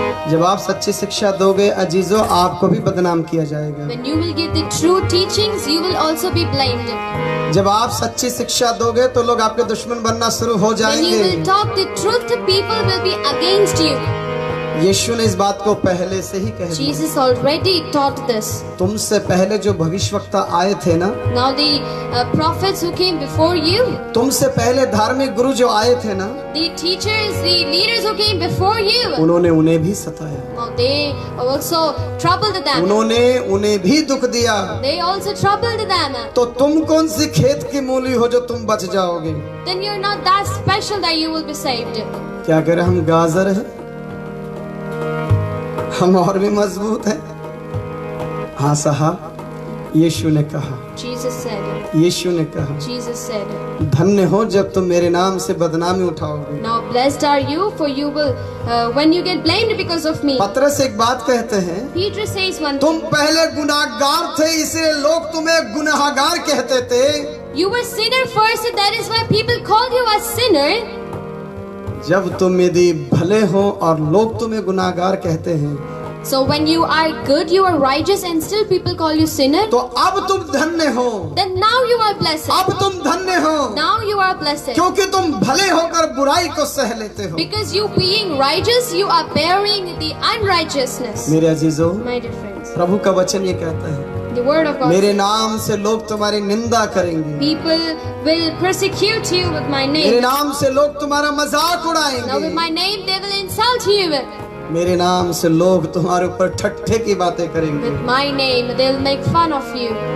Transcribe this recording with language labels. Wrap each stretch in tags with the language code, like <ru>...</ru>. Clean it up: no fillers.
<hi>जब आप सच्ची शिक्षा दोगे अजीजों, आपको भी बदनाम किया जाएगा।</hi> <en>When you will give the true teachings, you will also be blamed.</en> <hi>जब आप सच्ची शिक्षा दोगे तो लोग आपके दुश्मन बनना शुरू हो</hi> <en>When you</en> <hi>जाएंगे।</hi> <en>will talk the truth, the people will be against you.</en> <hi>यीशु ने इस बात को पहले से ही कह दिया।</hi> <en>Jesus already taught this.</en> <hi>तुमसे पहले जो भविष्यवक्ता आए थे ना,</hi> <en>Now the prophets who came before you,</en> <hi>तुमसे पहले धार्मिक गुरु जो आए थे ना,</hi> <en>the teachers, the leaders who came before you,</en> <hi>उन्होंने उन्हें भी सताया,</hi> <en>now they also troubled them.</en> <hi>उन्होंने उन्हें भी दुख दिया।</hi> <en>They also troubled them.</en> <hi>तो तुम कौन सी खेत की मूली हो जो तुम बच जाओगे?</hi> <en>Then you're not that special that you will be saved.</en> <hi>क्या करें, हम गाजर है, हम और भी मजबूत है। हाँ साहब, यीशु ने कहा,</hi> <en>Jesus said.</en> <hi>यीशु ने कहा,</hi> <en>Jesus said.</en> <hi>धन्य हो जब तुम मेरे नाम से बदनामी उठाओगे।</hi> <en>Now blessed are you, for you will, when you get blamed because of me.</en> <hi>पतरस एक बात कहते हैं,</hi> <en>Peter says one</en> <hi>तुम</hi> <en>thing.</en> <hi>पहले गुनाहगार थे इसलिए लोग तुम्हें गुनाहगार कहते थे।</hi> <en>You were sinner first, and that is why people called you a sinner.</en> <hi>जब तुम यदि भले हो और लोग तुम्हें गुनाहगार कहते हैं,</hi> <en>So when you are good, you are righteous, and still people call you sinner.</en> <hi>तो अब तुम धन्य हो।</hi> <en>Then now you are blessed.</en> <hi>अब तुम धन्य हो</hi> <en>Now you are blessed.</en> <hi>क्योंकि तुम भले होकर बुराई को सह लेते हो।</hi> <en>Because you being righteous, you are bearing the unrighteousness.</en> <hi>मेरे अजीजों,</hi> <en>My dear friends,</en> <hi>प्रभु का वचन ये कहता है,</hi> <en>the word of God.</en> <hi>मेरे नाम से लोग तुम्हारी निंदा करेंगे,</hi> <en>People will persecute you with my</en> <hi>मेरे</hi> <en>name.</en> <hi>नाम से लोग तुम्हारा मजाक</hi> <en>Now with</en> <hi>उड़ाएंगे,</hi> <en>my name they will insult you.</en> <hi>मेरे नाम से लोग तुम्हारे ऊपर ठट्ठे की बातें करेंगे।</hi> <en>With my name they will make fun of you.</en>